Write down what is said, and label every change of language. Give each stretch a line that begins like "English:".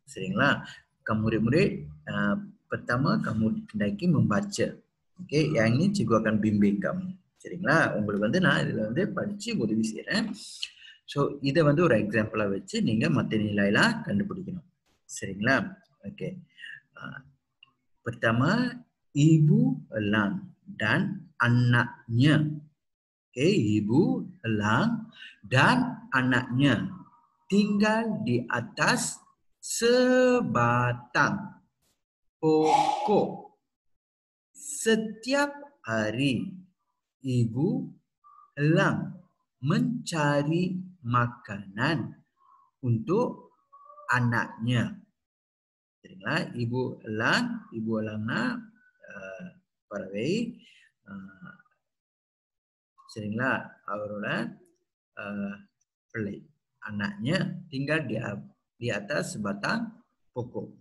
Tamil: சரிங்களா?
Malay: murid-murid pertama kamu hendaki membaca. Oke, yang ini cikgu akan bimbing kamu.
Tamil: சரிங்களா? உங்களுக்கு வந்து நான் இதுல வந்து படிச்சு உதவி செய்றேன். ஸோ இதை வந்து ஒரு எக்ஸாம்பிளா வச்சு நீங்க மற்ற நிலையெல்லாம் கண்டுபிடிக்கணும். சரிங்களா?
Malay: ஓகே, pertama ibu elang dan anaknya. Oke, ibu elang dan anaknya tinggal di atas sebatang pokok. Setiap hari ibu elang mencari makanan untuk anaknya.
Tamil: சரிங்களா?
Malay: ibu elang
Tamil: னா பறவை. சரிங்களா? அவரோட பிள்ளை
Malay: anaknya tinggal di atas sebatang pokok.